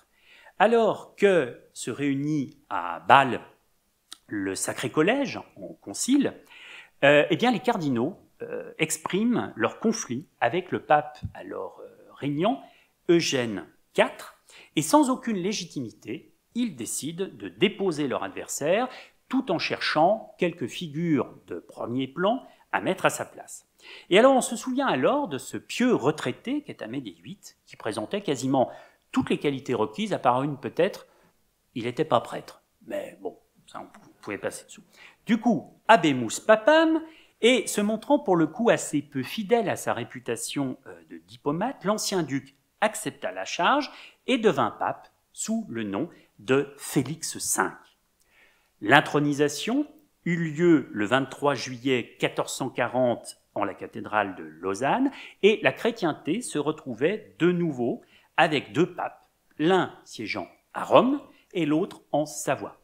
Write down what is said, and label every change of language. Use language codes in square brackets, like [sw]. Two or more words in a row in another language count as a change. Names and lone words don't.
[fr] Alors que se réunit à Bâle le Sacré Collège, en concile, eh bien les cardinaux expriment leur conflit avec le pape alors régnant, Eugène IV, et sans aucune légitimité, ils décident de déposer leur adversaire tout en cherchant quelques figures de premier plan à mettre à sa place. Et alors on se souvient alors de ce pieux retraité qu'est Amédée VIII, qui présentait quasiment toutes les qualités requises, à part une peut-être, il n'était pas prêtre, mais bon, ça on pouvait passer dessous. Du coup, [la] habemus papam, [fr] et se montrant pour le coup assez peu fidèle à sa réputation de diplomate, l'ancien duc accepta la charge et devint pape sous le nom de Félix V. L'intronisation eut lieu le 23 juillet 1440 en la cathédrale de Lausanne et la chrétienté se retrouvait de nouveau avec 2 papes, l'un siégeant à Rome et l'autre en Savoie.